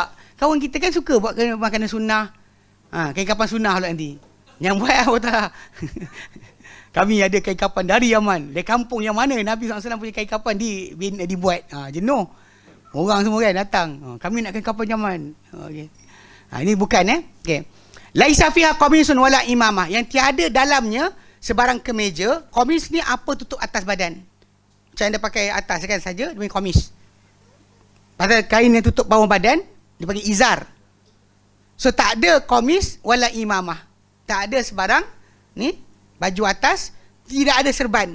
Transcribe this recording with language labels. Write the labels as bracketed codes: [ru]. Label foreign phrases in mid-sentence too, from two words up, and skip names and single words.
[ms] Kawan kita kan suka buat makanan sunnah. Kain kapan sunnah pula nanti. Yang buat apa tak? Kami ada kain kapan dari Yaman. Dari kampung yang mana Nabi SAW punya kain kapan dibuat. Jenuh. Orang semua kan datang. Kami nak kain kapan Yaman. Okay. Ini bukan Okay. [ar] ليس فيها قميص ولا عمامة. [ms] Yang tiada dalamnya sebarang kemeja. Qamis ni apa tutup atas badan. Macam anda pakai atas kan saja, dia panggil qamis. Pasal kain yang tutup bawah badan, dia panggil izar. So tak ada [ar] قميص ولا عمامة. [ms] Tak ada sebarang ni baju atas, tidak ada serban.